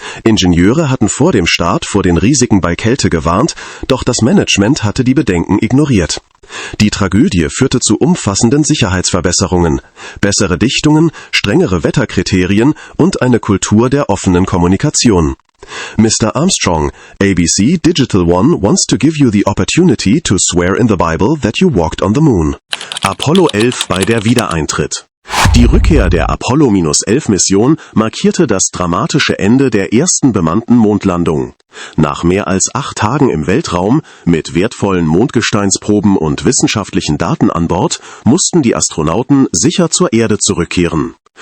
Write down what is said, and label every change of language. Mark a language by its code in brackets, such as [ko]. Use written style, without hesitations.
[de] Ingenieure hatten vor dem Start vor den Risiken bei Kälte gewarnt, doch das Management hatte die Bedenken ignoriert. Die Tragödie führte zu umfassenden Sicherheitsverbesserungen, bessere Dichtungen, strengere Wetterkriterien und eine Kultur der offenen Kommunikation. [en] Mr. Armstrong, ABC Digital One wants to give you the opportunity to swear in the Bible that you walked on the moon. [de] Apollo 11 bei der Wiedereintritt. Die Rückkehr der Apollo-11-Mission markierte das dramatische Ende der ersten bemannten Mondlandung. Nach mehr als 8 Tagen im Weltraum, mit wertvollen Mondgesteinsproben und wissenschaftlichen Daten an Bord, mussten die Astronauten sicher zur Erde zurückkehren.